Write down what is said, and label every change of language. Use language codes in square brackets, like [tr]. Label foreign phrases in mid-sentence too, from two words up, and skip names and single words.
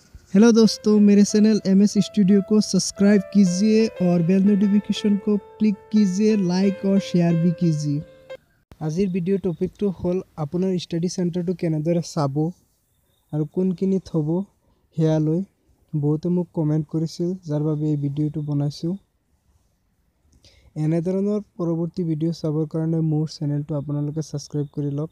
[hi] हेलो दोस्तों, मेरे चैनल MS स्टूडियो को सब्सक्राइब कीजिए और [en] bell notification [hi] को क्लिक कीजिए, लाइक और शेयर भी कीजिए। [as] আজিৰ ভিডিও টপিকটো হ'ল আপোনাৰ ষ্টাডি চেণ্টাৰটো কেনেদৰে চাব আৰু কোনখিনি থব হেয়ালৈ বহুতে মোক কমেন্ট কৰিছিল, যাৰ বাবে এই ভিডিওটো বনাইছো। এনে ধৰণৰ পৰৱৰ্তী ভিডিও চাবৰ কাৰণে মোৰ চেনেলটো আপোনালোকে সাবস্ক্ৰাইব কৰি লওক।